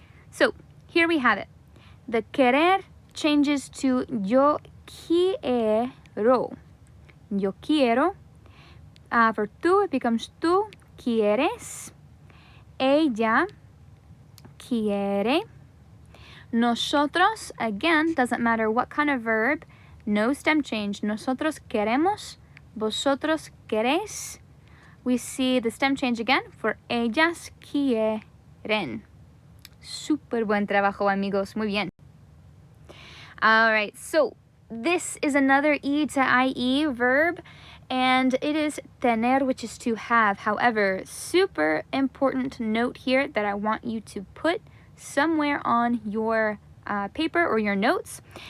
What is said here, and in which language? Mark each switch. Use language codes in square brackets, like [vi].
[en] So here we have it. The querer changes to [es] yo quiero. Yo quiero. For tú, [en] it becomes [es] tú quieres. Ella quiere. [en] Nosotros, again, doesn't matter what kind of verb, no stem change. [es] Nosotros queremos, vosotros queréis. [en] We see the stem change again for [es] ellas quieren. Super buen trabajo, amigos. Muy bien. [en] All right, so this is another E to IE verb, and it is tener, which is to have. However, super important note here that I want you to put somewhere on your paper or your notes.